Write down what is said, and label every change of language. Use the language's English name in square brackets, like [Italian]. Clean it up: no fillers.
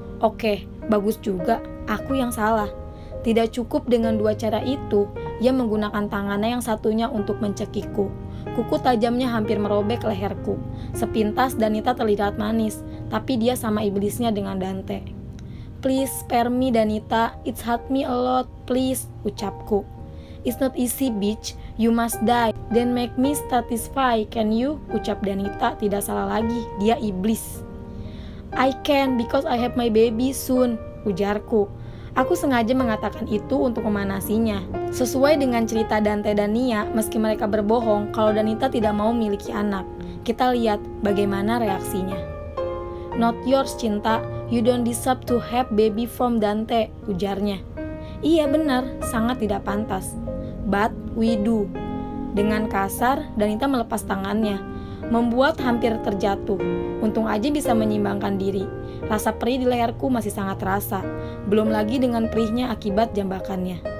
[Indonesian] Oke, bagus juga. Aku yang salah. Tidak cukup dengan dua cara itu, ia menggunakan tangannya yang satunya untuk mencekikku. Kuku tajamnya hampir merobek leherku. Sepintas Danita terlihat manis, tapi dia sama iblisnya dengan Dante. [English] Please spare me Danita, it's hurt me a lot, please, [Indonesian] ucapku. [English] It's not easy bitch, you must die, then make me satisfied, can you? [Indonesian] Ucap Danita, tidak salah lagi, dia iblis. [English] I can because I have my baby soon, [Indonesian] ujarku. Aku sengaja mengatakan itu untuk memanasinya. Sesuai dengan cerita Dante dan Nia, meski mereka berbohong kalau Danita tidak mau memiliki anak. Kita lihat bagaimana reaksinya. [English] Not yours, [Indonesian] cinta. [English] You don't deserve to have baby from Dante, [Indonesian] ujarnya. Iya benar, sangat tidak pantas. [English] But we do. [Indonesian] Dengan kasar, Danita melepas tangannya, membuat hampir terjatuh. Untung aja bisa menyimbangkan diri. Rasa perih di leherku masih sangat terasa, belum lagi dengan perihnya akibat jambakannya.